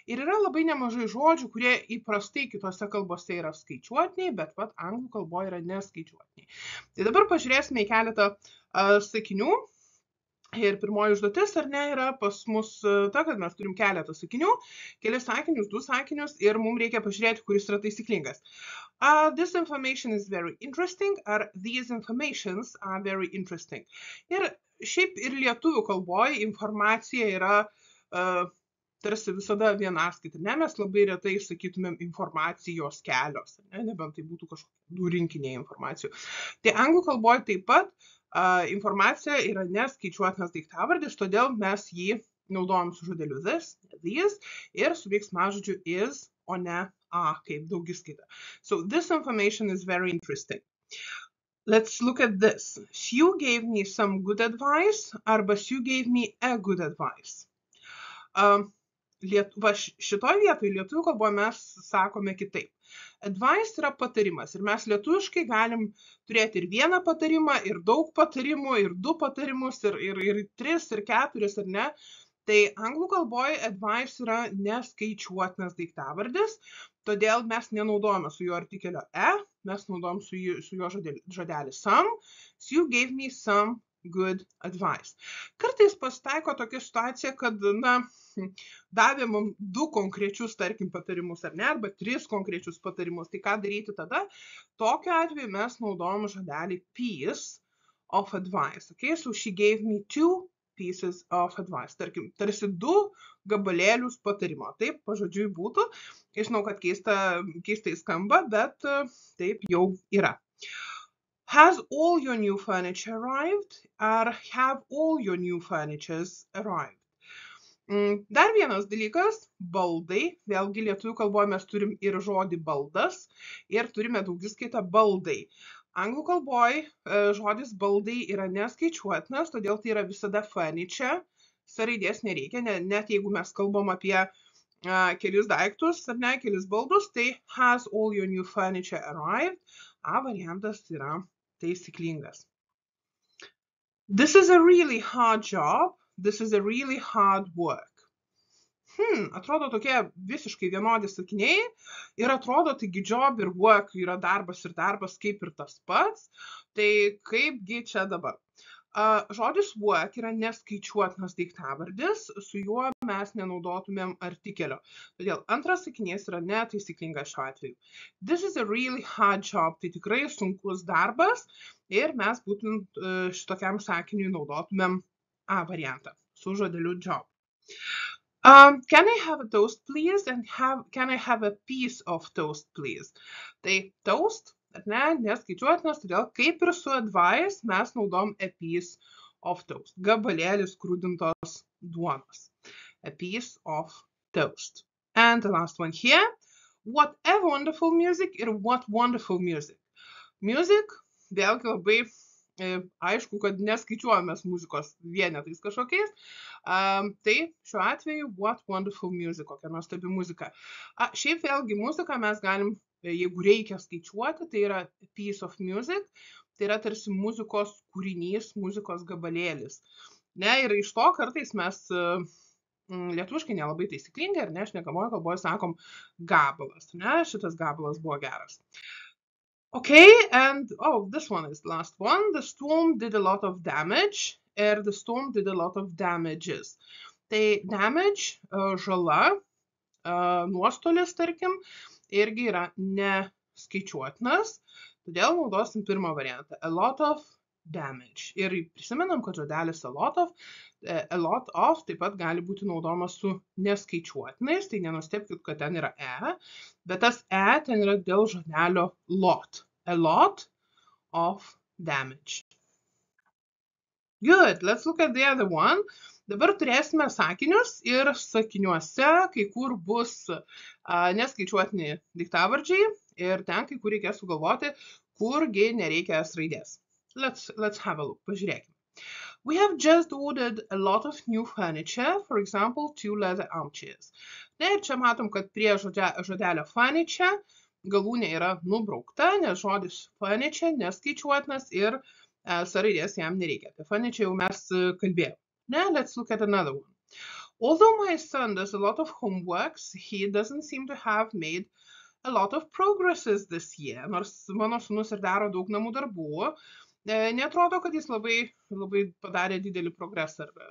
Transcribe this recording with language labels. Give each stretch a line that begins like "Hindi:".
Lithuanian: Ir yra labai nemažai žodžių, kurie įprastai kitose kalbose yra skaičiuotiniai, bet anglų kalboje yra neskaičiuotiniai. Tai dabar pažiūrėsime į keletą sakinių. Ir pirmoji užduotis, ar ne, yra pas mus ta, kad mes turim keletą sakinių, kelis sakinius, 2 sakinius ir mums reikia pažiūrėti, kuris yra taisyklingas.
English: This information is very interesting,
Lithuanian: ar
English: these informations are very interesting.
Lithuanian: Ir šiaip ir lietuvių kalboje informacija yra tarsi visada vienaskaita, ne, mes labai retai sakytumėm informacijos kelios, ne, nebent tai būtų kažkokie 2 rinkiniai informacijų. Tai anglų kalboje taip pat informacija yra neskaičiuotinas daiktavardis, todėl mes jį naudojam su žodeliu this, these ir su veiksmažodžiu is, o ne kaip daugiskaita.
English: So this information is very interesting. Let's look at this. Sue gave me some good advice
Lithuanian: arba
English: Sue gave me a good advice.
Lithuanian: Šitoj vietoj lietuvių kalboje mes sakome kitaip. Advice yra patarimas ir mes lietuviškai galim turėti ir vieną patarimą, ir daug patarimų, ir 2 patarimus, ir 3, ir 4, ar ne. Tai anglų kalboje advice yra neskaičiuotinas daiktavardis, todėl mes nenaudojame su juo artikelio mes naudojam su juo žodelį some.
English: You gave me some good advice.
Lithuanian: Kartais pasitaiko tokia situacija, kad, davė mums 2 konkrečius, tarkim, patarimus, ar ne, arba 3 konkrečius patarimus. Tai ką daryti tada? Tokiu atveju mes naudojam žodelį piece of advice.
English: Okay? So she gave me 2 pieces of advice.
Lithuanian: Tarkim, tarsi 2 gabalėlius patarimo. Taip, pažodžiui būtų. Žinau, kad keistai skamba, bet taip jau yra.
English: Has all your new furniture arrived?
Lithuanian: Ar
English: have all your new furnitures arrived?
Lithuanian: Dar vienas dalykas – baldai. Vėlgi lietuvių kalboje mes turim ir žodį baldas ir turime daugiskaitą baldai. Anglų kalboje žodis baldai yra neskaičiuotinas, todėl tai yra visada furniture. Raidės nereikia, net jeigu mes kalbam apie kelis daiktus ar ne, kelis baldus, tai
English: has all your new furniture arrived.
Lithuanian: A variantas yra taisyklingas.
English: This is a really hard job. This is a really hard work.
Lithuanian: Atrodo tokie visiškai vienodi sakiniai ir atrodo, taigi job ir work yra darbas ir darbas kaip ir tas pats. Tai kaipgi čia dabar? Žodis work yra neskaičiuotinas daiktavardis, su juo mes nenaudotumėm artikelio. Todėl antras sakinys yra netaisyklingas šiuo atveju.
English: This is a really hard job.
Lithuanian: Tai tikrai sunkus darbas ir mes būtent šitokiam sakiniui naudotumėm A variantą su žodeliu job.
English: Can I have a toast, please? And can I have a piece of toast, please?
Lithuanian: Tai toast, ar ne, neskaičiuotinas, todėl kaip ir su advice mes naudom
English: a piece of toast.
Lithuanian: Gabalėlis krūdintos duonos.
English: A piece of toast. And the last one here. What a wonderful music
Lithuanian: ir
English: what wonderful music.
Lithuanian: Music, vėlgi labai aišku, kad neskaičiuojamės muzikos vienetais kažkokiais. Tai šiuo atveju
English: what wonderful music,
Lithuanian: kokia nuostabi muzika. Šiaip vėlgi muziką mes galim, jeigu reikia skaičiuoti, tai yra
English: piece of music,
Lithuanian: tai yra tarsi muzikos kūrinys, muzikos gabalėlis. Ne, ir iš to kartais mes lietuviškai nelabai taisyklingai, ar ne, šnekamoje kalboje sakom gabalas. Ne, šitas gabalas buvo geras.
English: Okay, and this one is the last one. The storm did a lot of damage, and the storm did a lot of damages.
Lithuanian: Tai damage, žala, nuostolis, tarkim, irgi yra neskaičiuotinas, todėl naudosim pirmą variantą.
English: A lot of damage.
Lithuanian: Ir prisimenam, kad žodelis a lot of taip pat gali būti naudojamas su neskaičiuotinais, tai nenustebkit, kad ten yra bet tas ten yra dėl žodelio lot.
English: A lot of damage. Good, let's look at the other one.
Lithuanian: Dabar turėsime sakinius ir sakiniuose kai kur bus neskaičiuotini daiktavardžiai ir ten kai kur reikės sugalvoti, kurgi nereikia raidės.
English: Let's have a look.
Lithuanian: Pažiūrėkime.
English: We have just ordered a lot of new furniture, for example, 2 leather armchairs.
Lithuanian: Na ir čia matom, kad prie žodelio furniture galūnė yra nubraukta, nes žodis furniture neskaičiuotinas ir raidės jam nereikia. Apie furniture jau mes kalbėjome.
English: Now let's look at another one. Although my son does a lot of homeworks, he doesn't seem to have made a lot of progresses this year.
Lithuanian: Nors mano sūnus ir daro daug namų darbų, neatrodo, kad jis labai padarė didelį progresą.